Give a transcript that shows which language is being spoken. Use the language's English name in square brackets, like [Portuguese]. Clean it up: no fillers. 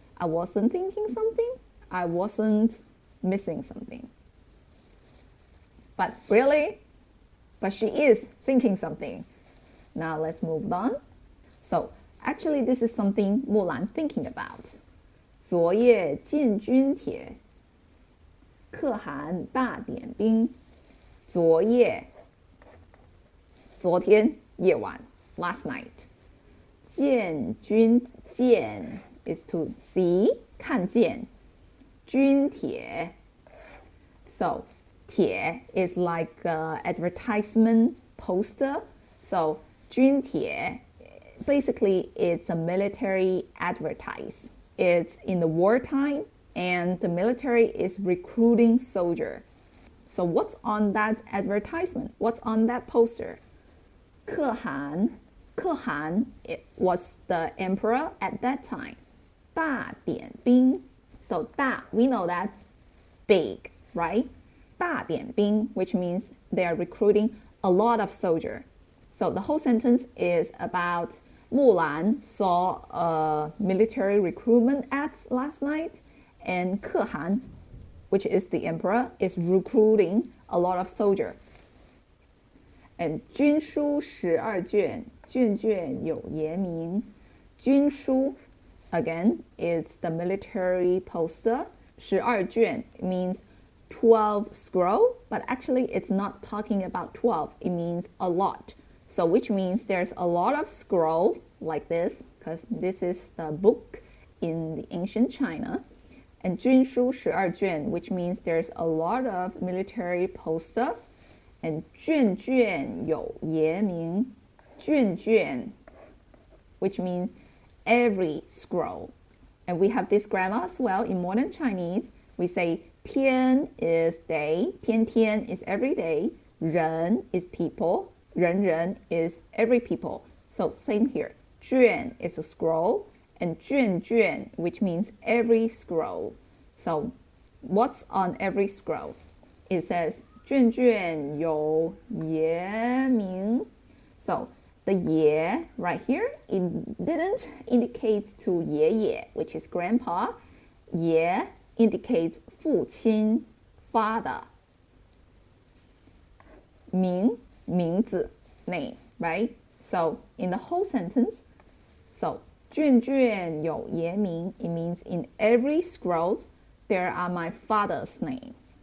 [English] I wasn't thinking something. I wasn't missing something. But really? But she is thinking something. Now let's move on. So actually this is something Mulan thinking about. [Chinese] 昨夜见军帖，可汗大点兵。昨夜，昨天夜晚 [English] last night. 见军见 is to see 看见。军帖 so 帖 is like a advertisement poster. So 军帖 basically it's a military advertise. It's in the wartime and the military is recruiting soldier. So what's on that advertisement? What's on that poster? 可汗 it was the emperor at that time. [Chinese] 大点兵 [English] so 大 we know that big, right? [Chinese] 大点兵 [English] which means they are recruiting a lot of soldier. So the whole sentence is about Mulan saw a military recruitment ads last night, and 可汗, which is the emperor, is recruiting a lot of soldier. And [Chinese] 军书12卷，卷卷有爷名。 [English] 军书 again is the military poster. 12卷 means 12 scroll, but actually it's not talking about 12. It means a lot. So which means there's a lot of scroll like this, because this is the book in the ancient China. And [Chinese] 军书12卷, [English] which means there's a lot of military poster. And [Chinese] 卷卷有爷名, [English] 卷卷, which means every scroll. And we have this grammar as well in modern Chinese. We say 天 is day, 天天 is every day, 人 is people, 人人 is every people. So same here. 卷 is a scroll, and 卷卷, which means every scroll. So what's on every scroll? It says [Chinese] 卷卷有爷名. [English] So the 爷 right here, it didn't indicate to 爷爷, which is grandpa. 爷 indicates 父亲 father. 名名字 name, right? So in the whole sentence, so [Chinese] 卷卷有爷名, [English] it means in every scroll there are my father's name.